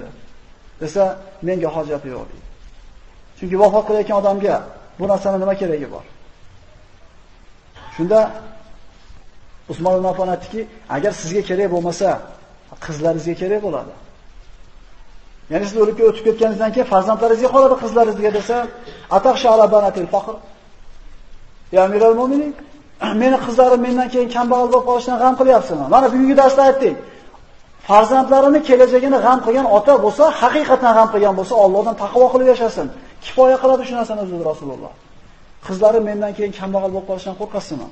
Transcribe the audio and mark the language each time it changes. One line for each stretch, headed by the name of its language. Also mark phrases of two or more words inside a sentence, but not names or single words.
Uzbek: Desa, menga hojati yo'q deydi. Chunki vafot qilayotgan odamga bu narsaning nima keragi bor? Shunda Usmon ibn Affon aytdiki, agar sizga kerak bo'lmasa, qizlaringizga kerak bo'ladi. Ya'ni siz o'lib o'tib ketganingizdan keyin farzandlaringizga qoladi qizlaringizga desa,
Arabic: أتخشى على بنات الفقر. يا أمير المؤمنين,
Uzbek: meni qizlarim mendan keyin kambag'al bo'lib qolishidan g'am qilyapsizmi? Mana bugungi darsda aytdik. Farzandlarini kelajagini g'am qilgan ota bo'lsa, haqiqatan g'am qilgan bo'lsa, Allohdan taqvo qilib yashasin. Kifoya qiladi shu narsani o'zi Rasululloh. Qizlarim mendan keyin kambag'al bo'lib qolishidan qo'rqasizmi?